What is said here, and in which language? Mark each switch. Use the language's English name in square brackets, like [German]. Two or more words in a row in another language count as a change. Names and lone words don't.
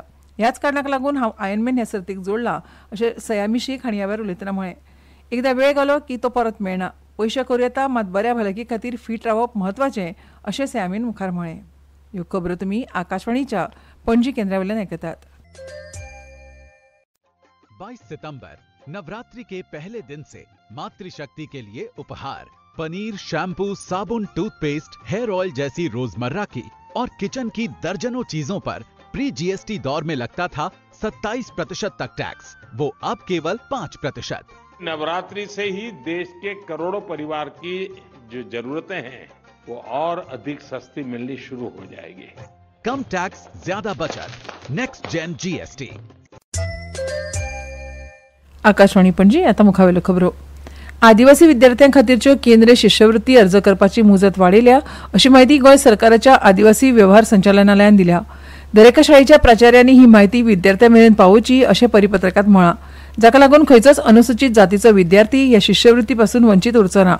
[Konkani] ह्याच कारणाक लागून हांव आयर्नमॅन ह्या सर्तीक जोडलां अशें सयामी शेख हांणी ह्या वेळार उलयतना म्हळें. एकदां वेळ गेलो की तो परत मेळना. पयशे करूं येता मात बऱ्या भलायकी खातीर फीट रावप म्हत्वाचें अशें सयामीन मुखार म्हळें. ह्यो खबरो तुमी आकाशवाणीच्या पणजी केंद्रा वयल्यान आयकतात. [Hindi] 22 सितंबर नवरात्रि के पहले दिन से मातृशक्ति के लिए उपहार पनीर, शैम्पू, साबुन, टूथपेस्ट, [English] hair oil [Hindi] जैसी रोजमर्रा की और किचन की दर्जनों चीजों पर [English] pre GST [Hindi] दौर में लगता था 27% तक टैक्स, वो अब केवल 5%। नवरात्रि से ही देश के करोड़ों परिवार की जो जरूरतें हैं वो और अधिक सस्ती मिलनी शुरू हो जाएगी। कम टैक्स, ज्यादा बचत, [English] next gen GST. [Konkani] आकाशवाणी पणजी आता मुखावेल्यो खबरो। आदिवासी विद्यार्थ्यां खातीरच्यो केंद्रीय शिश्यवृत्ती अर्ज करपाची मुजत वाडयल्या अशी माहिती गोंय सरकाराच्या आदिवासी वेव्हार संचालनालयान दिल्या। दर एका शाळेच्या प्राचार्यांनी ही माहिती विद्यार्थ्यां मेरेन पावोवची अशें परिपत्रकांत म्हळां, जाका लागून खंयचोच अनुसूचित जातीचो विद्यार्थी ह्या शिश्यवृत्ती पासून वंचीत उरचो ना।